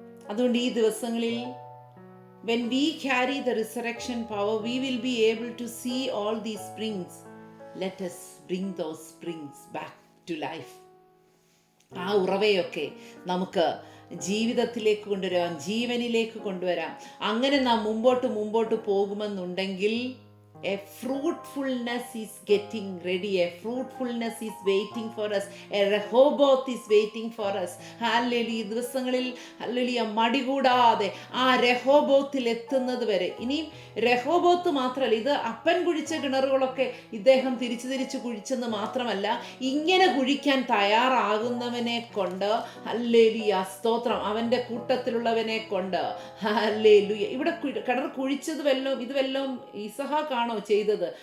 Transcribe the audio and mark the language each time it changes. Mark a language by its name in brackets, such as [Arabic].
[Malayalam] അതുകൊണ്ട് ഈ ദിവസങ്ങളിൽ [English] when we carry the resurrection power, we will be able to see all these springs. Let us bring those springs back to life. [Malayalam] ആ ഉറവയൊക്കെ നമുക്ക് ജീവിതത്തിലേക്ക് കൊണ്ടുവരാം, ജീവനിലേക്ക് കൊണ്ടുവരാം. അങ്ങനെ നാം മുമ്പോട്ട് പോകുമെന്നുണ്ടെങ്കിൽ [English] a fruitfulness is getting ready. A fruitfulness is waiting for us. A Rehoboth is waiting for us. [Malayalam] Hallelujah. ദിവസങ്ങളിൽ ഹല്ലേലൂയ മടി കൂടാതെ ആ രഹോബോത്തിൽ എത്തുന്നത് വരെ. ഇനിയും രഹോബോത്ത് മാത്രമല്ല, ഇത് അപ്പൻ കുഴിച്ച കിണറുകളൊക്കെ ഇദ്ദേഹം തിരിച്ചു കുഴിച്ചെന്ന് മാത്രമല്ല, ഇങ്ങനെ കുഴിക്കാൻ തയ്യാറാകുന്നവനെ കൊണ്ട് ഹല്ലേലൂയ, സ്തോത്രം, അവൻ്റെ കൂട്ടത്തിലുള്ളവനെ കൊണ്ട് ഹല്ലേലൂയ. ഇവിടെ കിണർ കുഴിച്ചത് ഇത് വല്ലതും ഇസഹാക്കാണോ ദൈവമാണോ ചെയ്തത്?